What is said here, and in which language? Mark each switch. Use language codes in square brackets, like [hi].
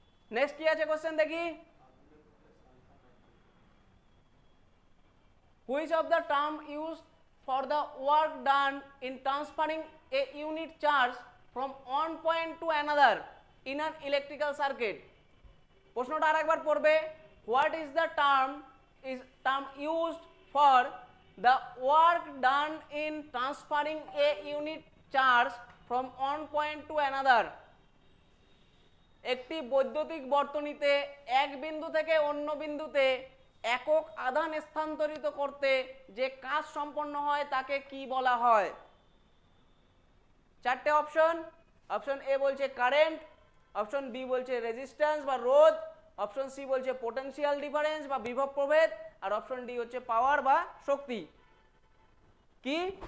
[en] next [bn] কি আছে question দেখি, [en] Which of the term use for the work done in transferring a unit charge from one point to another in an electrical circuit? [bn] প্রশ্নটা আরেকবার পড়বে, [en] What is the term is term used for the work done in transferring a unit charge from one point to another. [bn] একটি বৈদ্যুতিক বর্তনীতে এক বিন্দু থেকে অন্য বিন্দুতে একক আধান স্থানান্তরিত করতে যে কাজ সম্পন্ন হয় তাকে কি বলা হয়? চারটে অপশন। অপশন এ বলছে কারেন্ট, অপশন বি বলছে রেজিস্ট্যান্স বা রোধ, অপশন সি বলছে পোটেনশিয়াল ডিফারেন্স বা বিভব প্রভেদ, আর অপশন ডি হচ্ছে পাওয়ার বা শক্তি। কি?